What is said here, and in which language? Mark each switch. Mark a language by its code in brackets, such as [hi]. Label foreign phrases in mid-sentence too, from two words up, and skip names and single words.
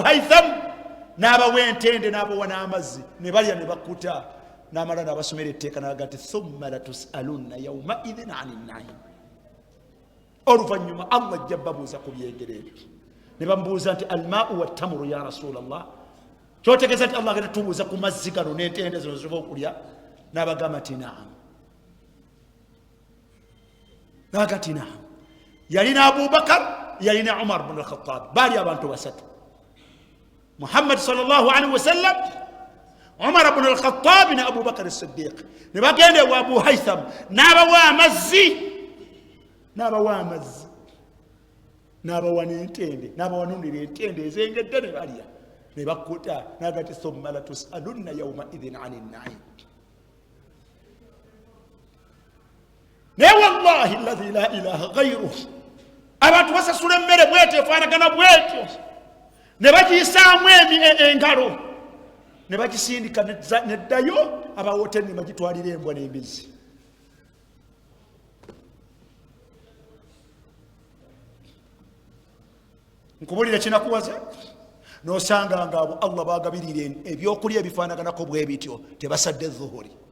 [lg] Haytham n'abawa entende n'abawa n'amazzi ne balya ne bakuta n'amala n'abasomera etteeka n'aga nti [ar] ثم لتسألن يومئذ عن النعيم [lg] oluvannyuma Allah ajja babuuza ku byengero ebyo ne bamubuuza nti [ar] الماء والتمر يا رسول الله [lg] kyotegeeza nti Allah agenda tubuuza ku mazzi gano n'entende zino ziva okulya n'abagamba nti naam n'abaga nti naam yalina Abubakar yalina Umar bin al-Khattab bali abantu basatu Muhammad [ar] صلى الله عليه وسلم [lg] Umar bin al-Khattab na Abubakar as-Siddiq ne bagende wa Abu Haytham n'abawa amazzi n'abawa n'entende n'abawa n'undira entende ezengedde ne balya ne bakuta n'agati [ar] ثم لتسألن يومئذ عن النعيم [lg] ne [ar] والله الذي لا إله غيره [lg] abantu basasula emmere bwetyo efaanagana bwetyo ne bagiyisaamu engalo ne bagisindika neddayo abawoteri ne bagitwalira embwa n'embizi nkubulira kinakuwaza nosanga nga abo Allah bagabirira ebyokulya ebifaanaganako bwe bityo tebasadde zuhuri